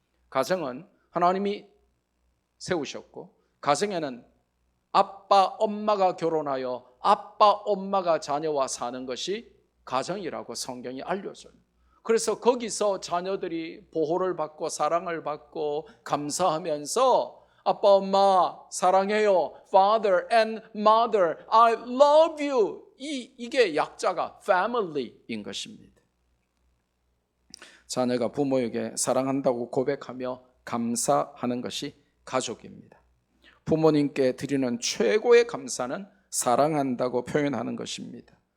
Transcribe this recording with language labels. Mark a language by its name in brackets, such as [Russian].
[Korean] 가정은 하나님이 세우셨고, 가정에는 아빠, 엄마가 결혼하여 아빠, 엄마가 자녀와 사는 것이 가정이라고 성경이 알려줘요. 그래서 거기서 자녀들이 보호를 받고 사랑을 받고 감사하면서 아빠, 엄마 사랑해요. [English] Father and Mother, I love you. [Korean] 이게 약자가 family인 것입니다. 자녀가 부모에게 사랑한다고 고백하며 감사하는 것이 가족입니다. 부모님께 드리는 최고의 감사는 사랑한다고 표현하는 것입니다.